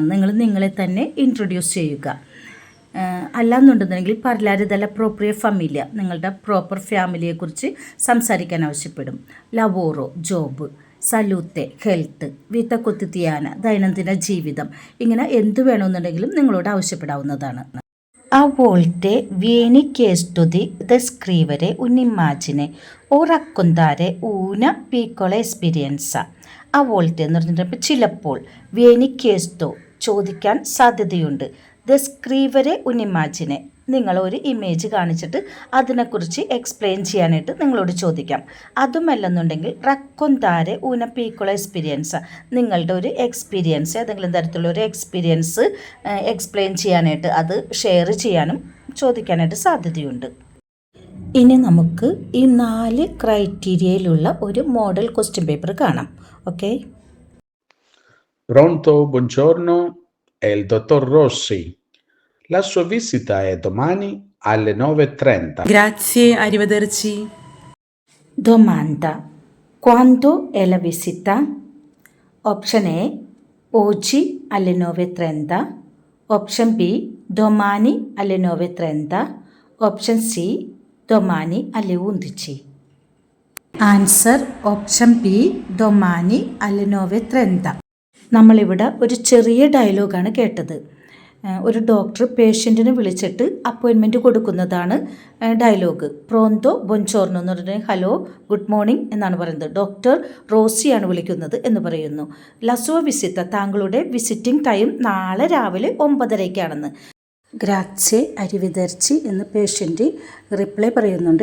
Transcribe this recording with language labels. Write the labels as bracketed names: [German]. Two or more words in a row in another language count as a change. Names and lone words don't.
[Malayalam] നിങ്ങൾ നിങ്ങളെ തന്നെ ഇൻട്രൊഡ്യൂസ് ചെയ്യുക. അല്ലാന്നുണ്ടെന്നുണ്ടെങ്കിൽ [Italian] parlare della propria famiglia, [Malayalam] നിങ്ങളുടെ [English] proper family [Malayalam] സംസാരിക്കാൻ ആവശ്യപ്പെടും. ലവോറോ ജോബ്, സലൂത്തെ ഹെൽത്ത്, [Italian] vita quotidiana [Malayalam] ദൈനംദിന ജീവിതം, ഇങ്ങനെ എന്ത് വേണമെന്നുണ്ടെങ്കിലും നിങ്ങളോട് ആവശ്യപ്പെടാവുന്നതാണ്. [Italian] A volte vieni chiesto di descrivere un'immagine o raccontare una piccola esperienza. A volte [Malayalam] എന്ന് പറഞ്ഞിട്ടുണ്ടെങ്കിൽ ചിലപ്പോൾ, [Italian] vieni chiesto [Malayalam] ചോദിക്കാൻ സാധ്യതയുണ്ട്, [Italian] descrivere un'immagine [Malayalam] നിങ്ങളൊരു ഇമേജ് കാണിച്ചിട്ട് അതിനെക്കുറിച്ച് എക്സ്പ്ലെയിൻ ചെയ്യാനായിട്ട് നിങ്ങളോട് ചോദിക്കാം. അതുമല്ലെന്നുണ്ടെങ്കിൽ [Italian] raccontare una piccola [Malayalam] എക്സ്പീരിയൻസ്, നിങ്ങളുടെ ഒരു എക്സ്പീരിയൻസ്, ഏതെങ്കിലും തരത്തിലുള്ള ഒരു എക്സ്പീരിയൻസ് എക്സ്പ്ലെയിൻ ചെയ്യാനായിട്ട്, അത് ഷെയർ ചെയ്യാനും ചോദിക്കാനായിട്ട് സാധ്യതയുണ്ട്. ഇനി നമുക്ക് ഈ 4 ക്രൈറ്റീരിയയിലുള്ള ഒരു [English] model question paper [Malayalam] കാണാം. ഓക്കെ. [Italian] Pronto, buongiorno, è il dottor Rossi. La sua visita è domani alle 9:30. Grazie, arrivederci. Domanda: quando è la visita? Option A: oggi alle 9:30. Option B: domani alle 9:30. Option C: domani alle 11. [English] Answer option B, [Italian] domani alle 9:30. [Malayalam] നമ്മളിവിടെ ഒരു ചെറിയ ഡയലോഗാണ് കേട്ടത്. ഒരു [English] doctor patient [Malayalam] വിളിച്ചിട്ട് അപ്പോയിൻമെൻറ്റ് കൊടുക്കുന്നതാണ് ഡയലോഗ്. [Italian] pronto buongiorno [Malayalam] എന്ന് പറഞ്ഞാൽ [English] hello good morning [Malayalam] എന്നാണ് പറയുന്നത്. ഡോക്ടർ റോസിയാണ് വിളിക്കുന്നത് എന്ന് പറയുന്നു. [Italian] la sua visita, [Malayalam] താങ്കളുടെ [English] visiting time [Malayalam] നാളെ രാവിലെ 9:30 [Italian] grazie arrivederci [Malayalam] എന്ന് പേഷ്യൻ്റ് റിപ്ലൈ പറയുന്നുണ്ട്.